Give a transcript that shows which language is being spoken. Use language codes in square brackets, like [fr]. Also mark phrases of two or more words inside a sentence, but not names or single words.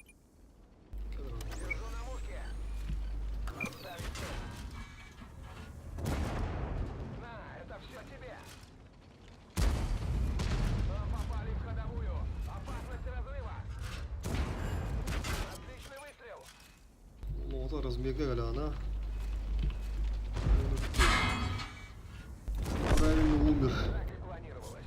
[ru] Держу на мушке. Отставить цель. На, это все тебе. Попали в ходовую. Опасность разрыва. Отличный выстрел. Олар размега гәлі ана. Правильно умер. Так и планировалось.